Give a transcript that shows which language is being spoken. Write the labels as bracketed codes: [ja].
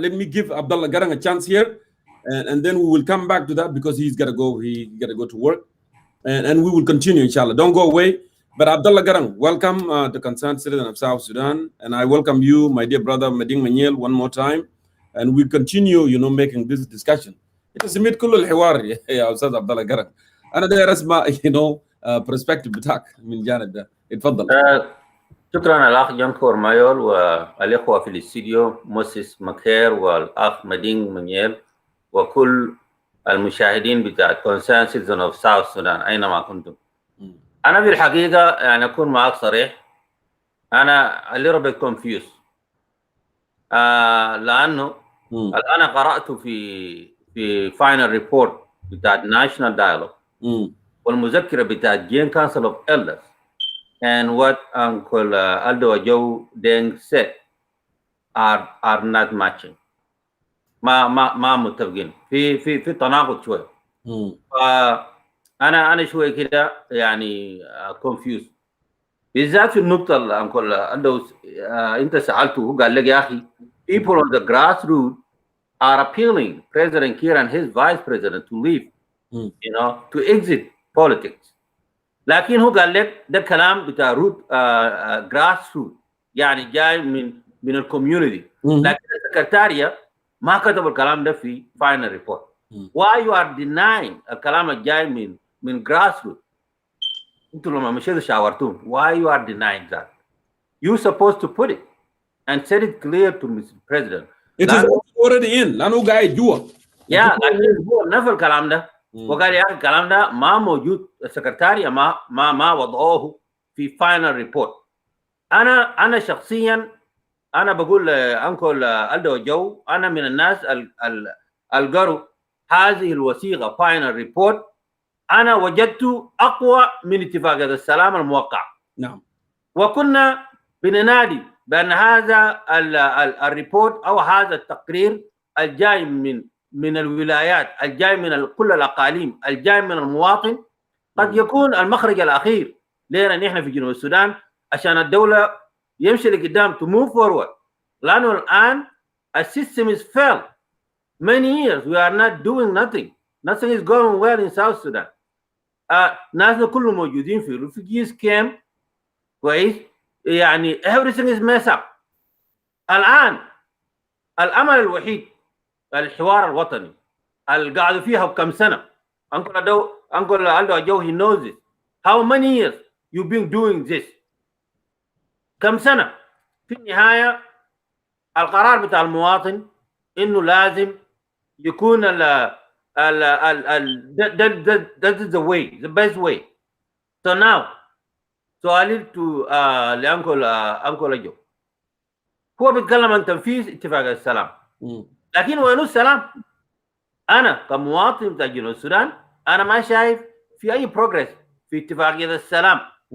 [en] Let me give Abdullah Garang a chance here, and then we will come back to that because he's gotta go. He gotta go to work, and we will continue, inshallah. Don't go away. But Abdullah Garang, welcome the concerned citizen of South Sudan, and I welcome you, my dear brother Meding Maniel, one more time, and we continue, making this discussion. It is [ar] ميت كل الحوار يا أستاذ عبد الله قرن. أنا داير أسمع perspective بتاعك من جانب ده. اتفضل. شكرا الأخ جنكور مايول والإخوة في الاستديو موسيس مكير والأخ مدين منيل وكل المشاهدين بتاع Concerned Citizen of South Sudan أينما كنتم. أنا في الحقيقة يعني أكون معك صريح، أنا [en] a little bit confused [ar] لأنه الآن قرأت في [en] final report بتاع National Dialogue والمذكرة بتاع Jain Council of Elders and what Uncle Aldo Joe Deng said are not matching. [ar] ما متفقين في تناقض شوية. أنا شوية كده يعني confused بالذات في النقطة اللي أنكل ألدو أنت سألته هو قال لك يا أخي [en] people on the grassroots are appealing President Kiir and his vice president to leave, to exit politics. [ar] لكن هو قال لك ده كلام بتاع روت grassroots يعني جاي من الكوميونتي، لكن السكرتارية ما كتب الكلام ده في final report. [en] Why you are denying [ar] الكلام الجاي من [en] grassroots؟ [ar] انتوا لما مشيتوا شاورتوهم [en] why you are denying that? You supposed to put it and set it clear to Mr. President. It is already in. [ar] لأنه قاعد جوا. لكن هو نفى الكلام ده وقال يا أخي الكلام ده ما موجود، السكرتارية ما وضعوه في final report. أنا شخصيا أنا بقول أنكل ألدو جو أنا من الناس القروا هذه الوثيقة final report أنا وجدت أقوى من اتفاقية السلام الموقع. نعم. وكنا بننادي بأن هذا الريبورت أو هذا التقرير الجاي من الولايات الجاي من كل الأقاليم الجاي من المواطن قد يكون المخرج الأخير لنا نحن في جنوب السودان عشان الدولة يمشي لقدام to move forward. لأنه الآن السيستم [en] is failed many years we are not doing nothing is going well in South Sudan. [ar] ناسنا كلهم موجودين في refugees camp كويس يعني [en] everything is messed up. [ar] الآن الأمل الوحيد الحوار الوطني اللي قعدوا فيها بكم سنة. [en] Uncle Aldo Joe he knows this. How many years you've been doing this? [ar] كم سنة؟ في النهاية القرار بتاع المواطن إنه لازم يكون [en] that is the way, the best way. So now [ar] سؤالي لأنكل جو هو بيتكلم عن تنفيذ اتفاق السلام لكن وينو السلام؟ أنا كمواطن بتاع جنوب السودان أنا ما شايف في أي بروجرس في اتفاقية السلام.